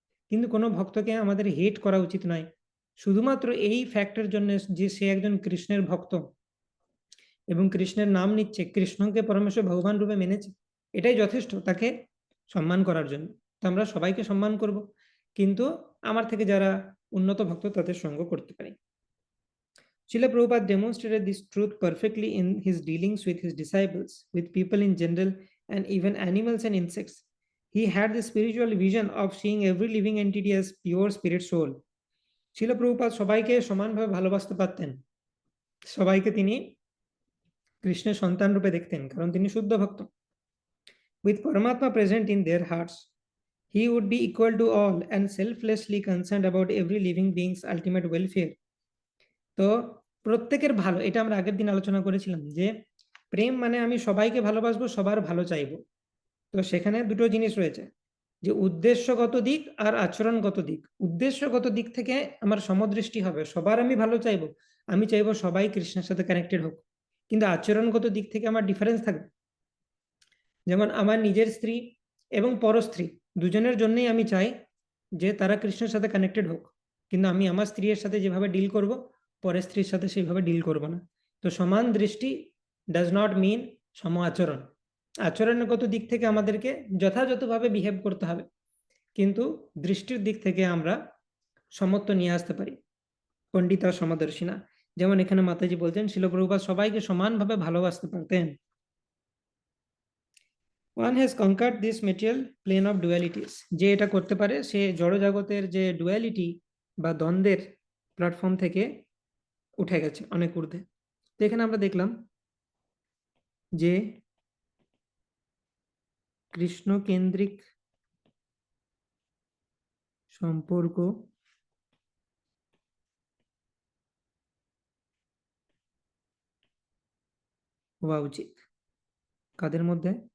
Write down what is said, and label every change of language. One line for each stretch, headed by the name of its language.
Bangla: কিন্তু কোনো ভক্তকে আমাদের হেট করা উচিত নয় শুধুমাত্র এই ফ্যাক্টের জন্য যে সে একজন কৃষ্ণের ভক্ত এবং কৃষ্ণের নাম নিচ্ছে, কৃষ্ণকে পরমেশ্বর ভগবান রূপে মেনেছে, এটাই যথেষ্ট তাকে সম্মান করার জন্য। তো আমরা সবাইকে সম্মান করব, কিন্তু আমার থেকে যারা উন্নত ভক্ত তাদের সঙ্গ করতে পারি।
English: Srila Prabhupada demonstrated this truth perfectly in his dealings with his disciples, with people in general, and even animals and insects. He had the spiritual vision of seeing every living entity as pure spirit soul.
Bangla: Srila Prabhupada সবাইকে সমানভাবে ভালোবাসতে পারতেন, সবাইকে তিনি কৃষ্ণের সন্তান রূপে দেখতেন কারণ তিনি শুদ্ধ ভক্ত।
English: With Paramatma present in their hearts, he would be equal to all and selflessly concerned about every living being's ultimate welfare.
Bangla: তো প্রত্যেকের ভালো, এটা আমরা আগের দিন আলোচনা করেছিলাম যে প্রেম মানে আমি সবাইকে ভালোবাসবো, সবার ভালো চাইবো। তো সেখানে দুটো জিনিস রয়েছে, যে উদ্দেশ্যগত দিক আর আচরণগত দিক। উদ্দেশ্যগত দিক থেকে আমার সমদৃষ্টি হবে, সবার আমি ভালো চাইবো, আমি চাইবো সবাই কৃষ্ণের সাথে কানেক্টেড হোক, কিন্তু আচরণগত দিক থেকে আমার ডিফারেন্স থাকবে। যেমন আমার নিজের স্ত্রী এবং পরস্ত্রী দুজনের জন্যই আমি চাই যে তারা কৃষ্ণের সাথে কানেক্টেড হোক, কিন্তু আমি আমার স্ত্রীর সাথে যেভাবে ডিল করব, পরের স্ত্রীর সাথে সেইভাবে ডিল করব না। তো সমান দৃষ্টি
English: does not mean
Bangla: সম আচরণ। আচরণগত দিক থেকে আমাদেরকে যথাযথভাবে বিহেভ করতে হবে, কিন্তু দৃষ্টির দিক থেকে আমরা সমত্ব নিয়ে আসতে পারি, পণ্ডিত আর সমদর্শিনা। যেমন এখানে মাতাজি বলছেন শিল প্রভুপাদ সবাইকে সমানভাবে ভালোবাসতে পারতেন।
English: One has conquered this material plane of dualities.
Bangla: যে এটা করতে পারে সে জড়জগতের যে ডুয়ালিটি বা দ্বন্দ্বের প্ল্যাটফর্ম থেকে উঠে গেছে অনেক ঊর্ধ্বে। তো এখানে আমরা দেখলাম যে কৃষ্ণ কেন্দ্রিক সম্পর্ক হওয়া উচিত কাদের মধ্যে।